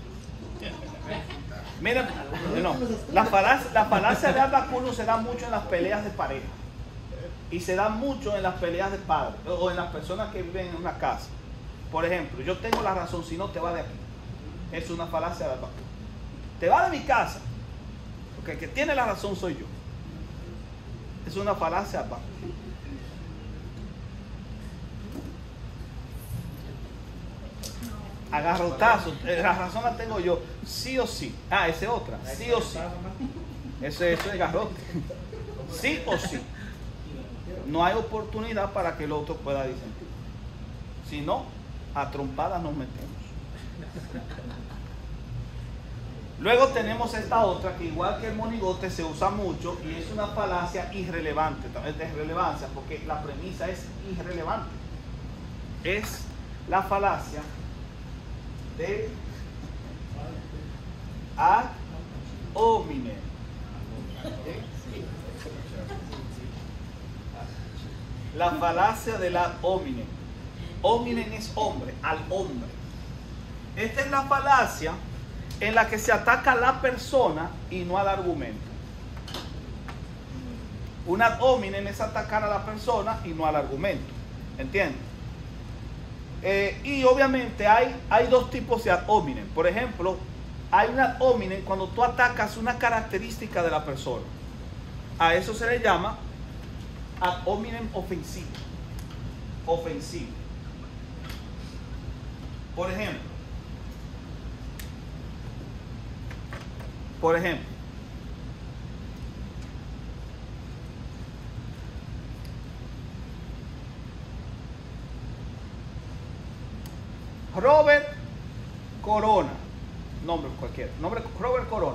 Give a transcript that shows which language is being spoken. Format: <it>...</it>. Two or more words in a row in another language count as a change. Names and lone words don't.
<es>Mira, no, la falacia de</es> <la>ad baculum</la> <es>se da mucho en las peleas de pareja y se da mucho en las peleas de padres o en las personas que viven en una casa. Por ejemplo, yo tengo la razón, si no te vas de aquí. Es una falacia de</es> <la>ad baculum.</la> <es>Te vas de mi casa, porque el que tiene la razón soy yo. Es una falacia de</es> <la>ad baculum.</la> <es>Agarrotazo, la razón la tengo yo, sí o sí. Esa es otra, sí o sí. Eso es garrote. Sí o sí. No hay oportunidad para que el otro pueda disentir. Si no, a trompadas nos metemos. Luego tenemos esta otra que igual que el monigote se usa mucho y es una falacia irrelevante, también de irrelevancia, porque la premisa es irrelevante. Es la falacia de</es> <la>ad hominem.</la> <es>La falacia del</es> <la>ad hominem.</la> <es>Hominem es hombre, al hombre. Esta es la falacia en la que se ataca a la persona y no al argumento. Un</es> <la>ad hominem</la> <es>es atacar a la persona y no al argumento. ¿Entiendes? Y obviamente hay dos tipos de</es> <la>ad hominem.</la> <es>Por ejemplo, hay un</es> <la>ad hominem</la> <es>cuando tú atacas una característica de la persona. A eso se le llama</es> <la>ad hominem</la> <es>ofensivo. Ofensivo. Por ejemplo, Robert Corona, nombre cualquiera, Robert Corona.</es>